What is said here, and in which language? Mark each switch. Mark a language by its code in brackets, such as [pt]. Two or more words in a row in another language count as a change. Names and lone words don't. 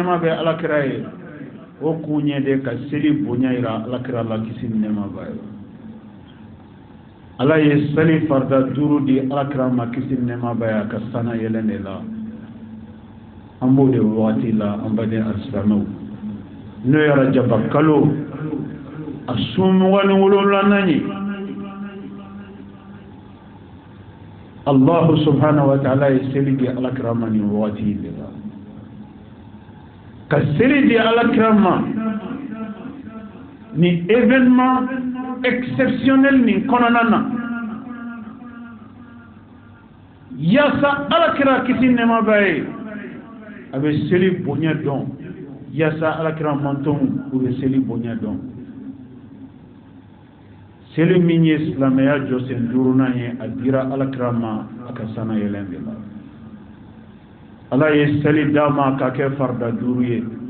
[bm] nɛɛma bɛ alakira ye o kun ye de ka seli bonya yira alakira la kisi ni nɛɛma b'a ye ala ye seli farda 5 di alakira ma kisi ni nɛɛma b'a ye ka sana yɛlɛn de la an b'o de wagati la an baden alisilamɛw n'o ye rajaba kalo a sun 27 ye [ar] الله سبحانه وتعالى [bm] ye seli di alakira ma ni wagati de la ka seli di alakira ma ni [fr] événement exceptionnel [bm] ni kɔnɔna na yasa alakira kisi nɛɛma b'a ye a bɛ seli bonya dɔn yasa alakira mantɔnw u bɛ seli bonya dɔn seli min ye silamɛya jɔsen 5nan ye a dira alakira ma a ka sana yɛlɛn de la ala ye seli d'a ma ka kɛ farda 5 ye